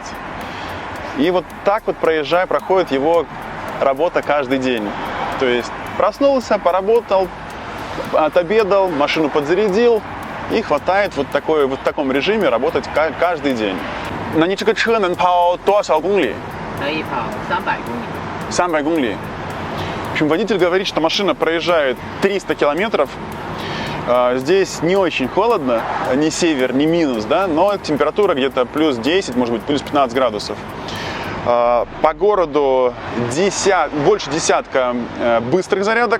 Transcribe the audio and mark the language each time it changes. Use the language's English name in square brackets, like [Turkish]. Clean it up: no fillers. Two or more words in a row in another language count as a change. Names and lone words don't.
[Russian] И вот так вот проходит его работа каждый день. То есть проснулся, поработал, отобедал, машину подзарядил и хватает вот в таком режиме работать каждый день. На ничего [Chinese] 车能跑多少公里? 可以跑300公里. 300 公里. [Russian] В общем, водитель говорит, что машина проезжает 300 километров. Здесь не очень холодно, ни север, ни минус, да, но температура где-то плюс 10, может быть, плюс 15 градусов. По городу больше десятка быстрых зарядок.